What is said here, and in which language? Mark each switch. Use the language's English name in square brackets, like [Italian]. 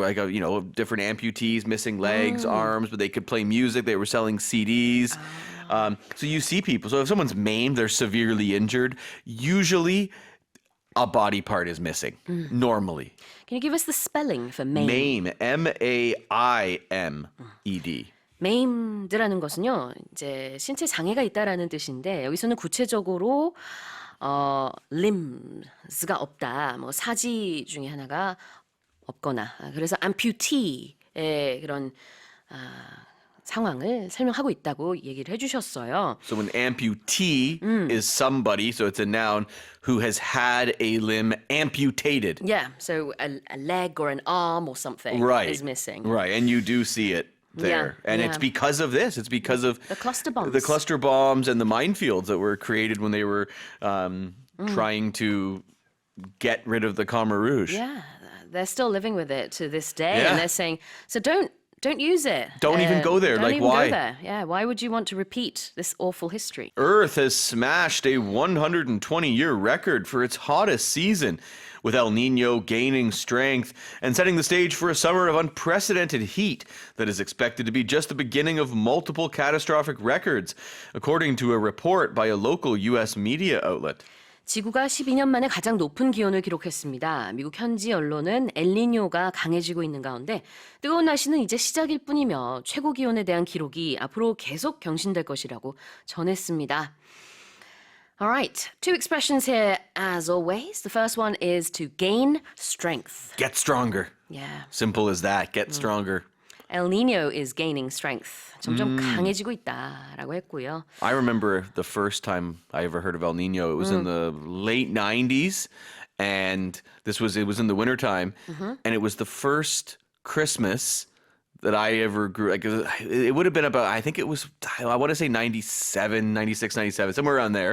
[English] They were like different amputees, missing legs, arms, but they could play music. They were selling CDs. So you see people. So if someone's maimed, they're severely injured. Usually, a body part is missing. Normally. Can you give us the spelling for maim? Maim, M-A-I-M-E-D. [Korean] maimed라는 것은요, 이제 신체 장애가 있다라는 뜻인데 여기서는 구체적으로 limbs가 없다. 뭐 사지 중에 하나가 없거나 그래서 amputee의 그런 상황을 설명하고 있다고 얘기를 해주셨어요. [English] So an amputee is somebody, so it's a noun, who has had a limb amputated. Yeah, so a leg or an arm or something Right. is missing. Right, and you do see it there. Yeah, And it's because of this. It's because of The cluster bombs. the cluster bombs and the minefields that were created when they were trying to get rid of the Khmer Rouge. Yeah, they're still living with it to this day, Yeah. and they're saying, so don't use it. Don't even go there. Don't Like, even why? go there. Yeah, why would you want to repeat this awful history? Earth has smashed a 120-year record for its hottest season, with El Nino gaining strength and setting the stage for a summer of unprecedented heat that is expected to be just the beginning of multiple catastrophic records, according to a report by a local U.S. media outlet. [Korean] 지구가 12년 만에 가장 높은 기온을 기록했습니다. 미국 현지 언론은 엘니뇨가 강해지고 있는 가운데 뜨거운 날씨는 이제 시작일 뿐이며 최고 기온에 대한 기록이 앞으로 계속 경신될 것이라고 전했습니다. [English] All right, two expressions here as always. The first one is to gain strength. Get stronger. Yeah. Simple as that. Get stronger. El Nino is gaining strength. [Korean] 점점 강해지고 있다라고 했고요. [English] I remember the first time I ever heard of El Nino. It was in the late 90s, and it was in the wintertime, and it was the first Christmas that I ever grew. Like, it would have been about, I think it was, I want to say 97, 96, 97, somewhere around there.